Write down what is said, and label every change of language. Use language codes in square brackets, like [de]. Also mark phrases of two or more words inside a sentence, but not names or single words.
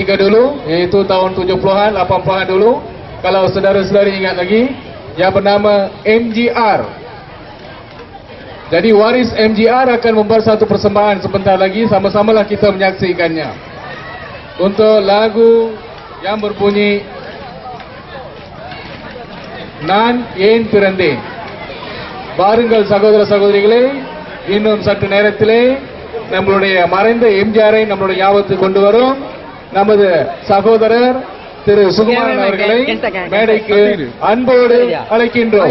[ms] 3 dulu, iaitu tahun 70-an, 80-an dulu. Kalau saudara-saudari ingat lagi, yang bernama MGR. Jadi waris MGR akan membuat satu persembahan sebentar lagi, sama-samalah kita menyaksikannya. Untuk lagu yang berbunyi [ta] நான் ஏன் பிறந்தேன். பாருங்கள் சகோதர சகோதரிகளே, இன்னும் சற்று நேரத்திலே நம்மளுடைய மறைந்த எம்ஜிஆரை நம்மளுடைய ஞாபகத்துக்கு கொண்டு வரும் நமது சகோதரர் திரு சுகுமாரன் அவர்களை மேடைக்கு அன்போடு அழைக்கின்றோம்.